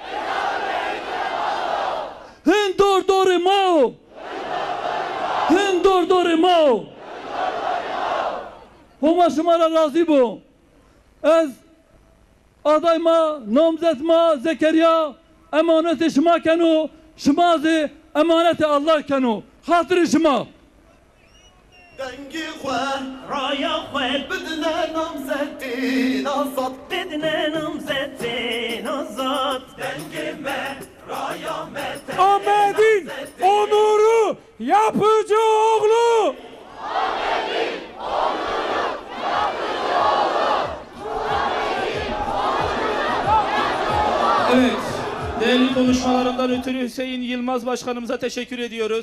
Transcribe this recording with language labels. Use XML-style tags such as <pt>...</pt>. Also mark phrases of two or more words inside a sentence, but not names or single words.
<zza>hin dorê ma hin dorê ma homa şımara razı bu ez adayma namzetma Zekeriya emaneti şıma kenu şımazı emaneti Allah kenu hatırı şıma</zza> <ku>Dengi xwe raya xwe bidine namzetî azad bidine namzetî azad dengi me raya me</ku> <tr>Ahmet'in onuru yapıcı oğlu! Ahmet'in onuru yapıcı oğlu! Evet, değerli konuşmalarından ötürü Hüseyin Yılmaz Başkanımıza teşekkür ediyoruz.</tr>